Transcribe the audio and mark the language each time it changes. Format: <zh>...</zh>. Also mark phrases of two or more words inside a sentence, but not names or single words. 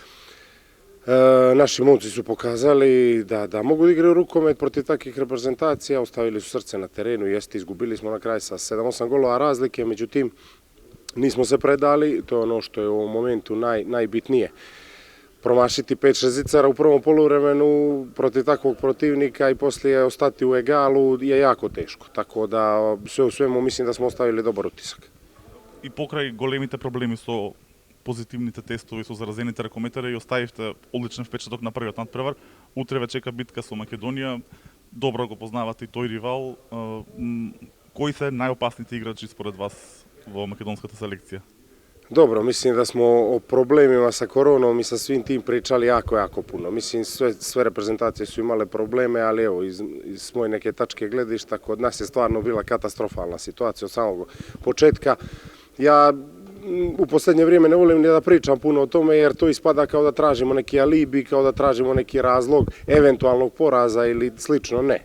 <sr>Naši momci su pokazali da mogu da igraju rukomet protiv takvih reprezentacija, ostavili su srce na terenu, jeste, izgubili smo na kraju sa 7-8 golova razlike, međutim nismo se predali, to je ono što je u ovom momentu najbitnije. Promašiti 5-6 zicara u prvom poluvremenu protiv takvog protivnika i poslije ostati u egalu je jako teško, tako da sve u svemu mislim da smo ostavili dobar utisak.</sr> <mk>И покрај големите проблеми со позитивните тестови со заразените ракометари и оставивте одличен впечаток на првиот надпревар. Утре ве чека битка со Македонија. Добро го познавате и тој ривал. Кои се најопасните играчи според вас во македонската селекција?</mk> <sr>Dobro, mislim da smo o problemima sa koronom i sa svim tim pričali jako puno. Mislim, sve reprezentacije su imale probleme, ali evo, iz moje neke tačke gledišta, kod nas je stvarno bila katastrofalna situacija od samog početka. Ja u poslednje vrijeme ne volim ni da pričam puno o tome, jer to ispada kao da tražimo neki alibi, kao da tražimo neki razlog eventualnog poraza ili slično, ne.</sr>